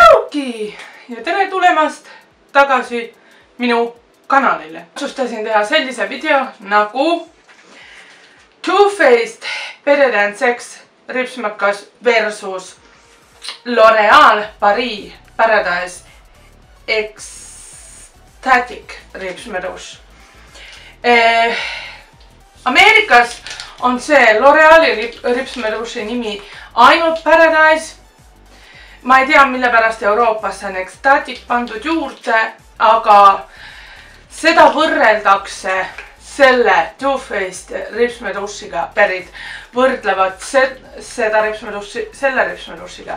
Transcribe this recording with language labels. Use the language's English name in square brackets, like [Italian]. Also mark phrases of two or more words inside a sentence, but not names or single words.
[Estonian] okei, ja tere tulemast tagasi minu kanalile. Otsustasin teha sellise video nagu Too Faced Better Than Sex ripsmakas versus L'Oreal Paris Paradise Ecstatic ripsmeduš. Ameerikas on see L'Oreali ripsmeduši nimi ainult Paradise. Ma ei tea, mille pärast Euroopas on Ecstatic pandud juurde, aga seda võrreldakse selle Too Faced ripsmedušiga, pärit võrdlevad seda ripsmeduši selle ripsmedušiga.